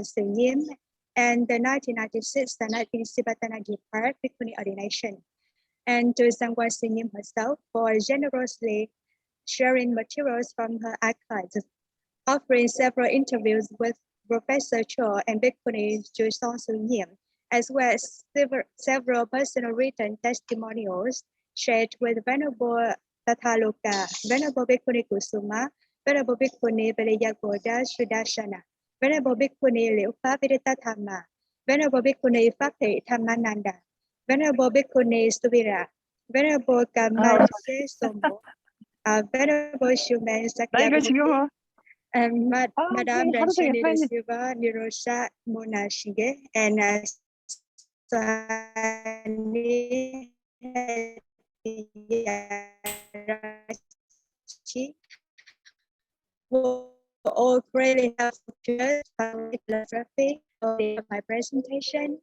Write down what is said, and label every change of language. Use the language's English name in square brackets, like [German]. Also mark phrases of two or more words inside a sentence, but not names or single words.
[English] Sunyim and the 1996 Sanat Sivatanaji Park Bhikkhuni ordination, and to Sangha Sunyim herself for generously sharing materials from her archives, offering several interviews with Professor Cho and Bhikkhuni Juson Sunyim, as well as several personal written testimonials shared with Venerable Tathālokā, Venerable Bhikkhuni Kusuma, Venerable Bhikkhuni Velayagoda Sudarshana, Venerable Bhikkhuni Liễu Pháp Vidyatthā, Venerable Bhikkhuni Pháp Thị Thammananda, Venerable Bhikkhuni Suvira, Venerable Kamase Somo, Venerable Shumen Sakyamuni, and Madame Ranchini de Silva Nirosha Monashige, and Swani were all greatly helpful to us for my presentation.